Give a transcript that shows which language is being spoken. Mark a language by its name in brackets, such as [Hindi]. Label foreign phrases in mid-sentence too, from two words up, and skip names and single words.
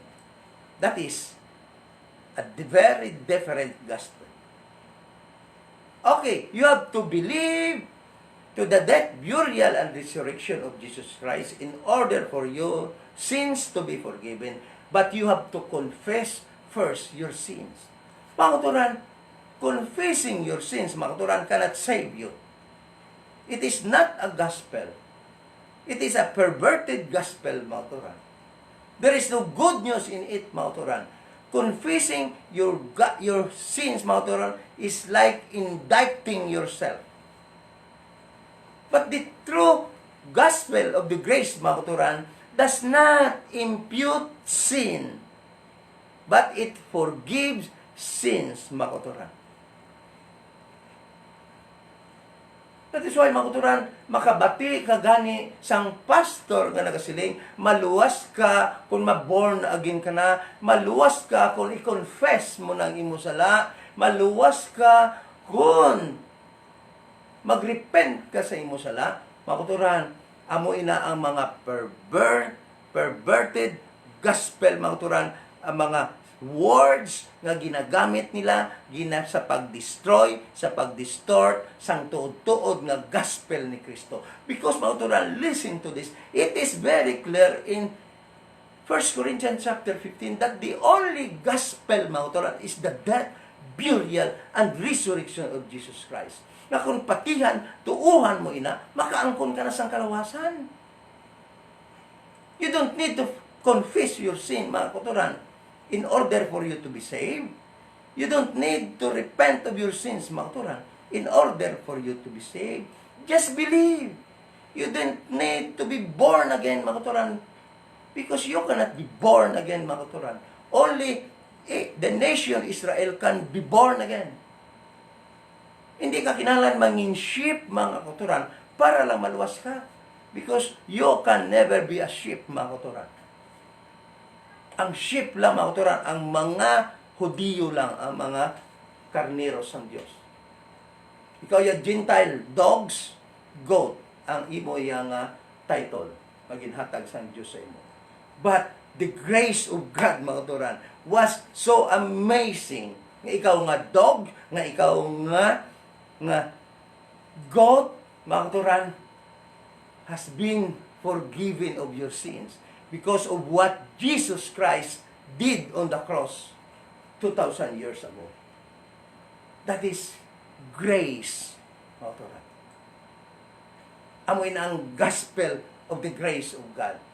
[English] That is a very different gospel. Okay, you have to believe to the death, burial, and resurrection of Jesus Christ in order for your sins to be forgiven. But you have to confess first your sins. [Hiligaynon] Mga katuran, [English] confessing your sins, [Hiligaynon] mga katuran, [English] cannot save you. It is not a gospel. It is a perverted gospel, [Hiligaynon] mga katuran. [English] There is no good news in it, [Hiligaynon] mga katuran. [English] Confessing your sins, [Hiligaynon] mga katuran, [English] is like indicting yourself. But the true gospel of the grace, [Hiligaynon] mga katuran, [English] does not impute sin, but it forgives sins, [Hiligaynon] mga katuran. [English] That is why, [Hiligaynon] mga katuran, makabati ka gani sang pastor nga nagasiling, maluwas ka kung ma-born again ka na, maluwas ka kung i-confess mo ng imo sala, maluwas ka kung mag-repent ka sa imo sala, mga katuran, amo ina ang mga [English] perverted gospel, [Hiligaynon] mga katuran, ang mga words nga ginagamit nila sa pag-destroy, sa pag-distort, sang tuod-tuod nga gospel ni Kristo. Because, mga katuran, [English] listen to this, it is very clear in 1 Corinthians chapter 15 that the only gospel, [Hiligaynon] mga katuran, [English] is the death, burial, and resurrection of Jesus Christ. [Hiligaynon] Na kung patihan, tuuhan mo ina, makaangkon ka na sa kalawasan. [English] You don't need to confess your sin, [Hiligaynon] mga katuran, [English] in order for you to be saved. You don't need to repent of your sins, [Hiligaynon] mga katuran, [English] in order for you to be saved. Just believe. You don't need to be born again, [Hiligaynon] mga katuran, [English] because you cannot be born again, [Hiligaynon] mga katuran. [English] Only the nation Israel can be born again. [Hiligaynon] Hindi ka kailangan manging sheep, mga katuran, para lang maluwas ka. [English] Because you can never be a sheep, [Hiligaynon] mga katuran. Ang sheep lang, mga katuran, ang mga Hudiyo lang, ang mga karneros ng Diyos. [Filipino] Ikaw yung Gentile, [English] dogs, goat, [Hiligaynon] ang imo yung title, maginhatag sa Diyos sa imo. [English] But the grace of God, [Hiligaynon] mga katuran, [English] was so amazing. [Hiligaynon] Nga ikaw nga dog, nga ikaw nga goat, mga katuran, [English] has been forgiven of your sins because of what Jesus Christ did on the cross 2,000 years ago. That is grace. [Hiligaynon] Mauturan. Amoy na ang [English] gospel of the grace of God.